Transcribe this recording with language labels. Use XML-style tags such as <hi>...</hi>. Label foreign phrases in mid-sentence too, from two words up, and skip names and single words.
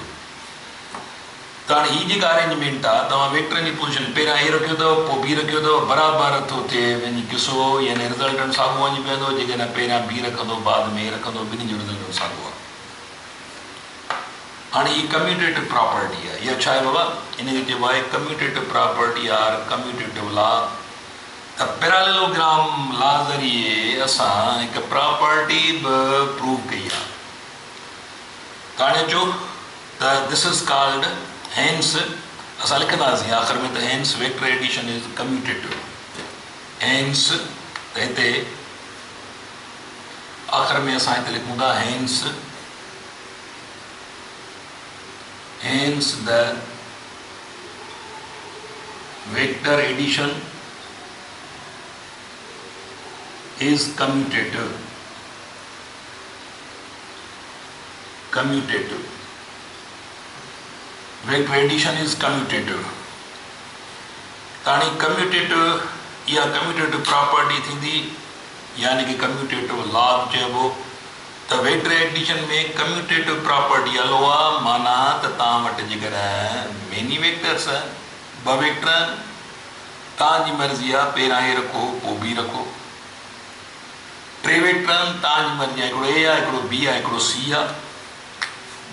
<sd>त हाणे हीअ जेका अरेंजमेंट आहे, तव्हां वेक्टरनि जी पोज़ीशन पहिरियां ए रखियो अथव, पोइ बी रखियो अथव, बराबरि थो थिए वञी किसो, यानी रिज़ल्टेंट साॻियो वञी पवंदो। जेकॾहिं पहिरियां बी रखंदो बाद में ए रखंदो, ॿिन्ही जो रिज़ल्टेंट साॻियो आहे। हाणे हीअ</sd> <en>commutative property</en> <sd>आहे। इहा छा आहे बाबा? इनखे चइबो आहे</sd> <en>commutative property or commutative law.</en> <sd>त</sd> <en>parallelogram law</en> <sd>ज़रिए असां हिकु प्रॉपर्टी बि प्रूव कई आहे। त हाणे अचो त</sd> <en>this is called hence,</en> <sd>असां लिखंदासीं आख़िर में त</sd> <en>hence vector addition is commutative.</en> <sd>हेंस त हिते आख़िर में असां हिते लिखूं था हेंस</sd> <en>the vector addition is commutative. Vector addition is commutative.</en> <sd>ताणी commutative या</sd> <en>commutative property</en> <sd>थींदी, यानी कि</sd> <en>commutative law</en> <sd>चइबो। त</sd> <en>vector addition</en> <sd>में</sd> <en>commutative property</en> <sd>हलो आहे, माना त तव्हां वटि जेकॾहिं</sd> <en>many vectors</en> <sd>ॿ वेक्टर आहिनि, तव्हांजी मर्ज़ी आहे पहिरियां ए रखो पोइ बी रखो। टे वेक्टर आहिनि, तव्हांजी मर्ज़ी आहे, हिकिड़ो ए आहे, हिकिड़ो बी आहे, हिकिड़ो सी आहे।</sd>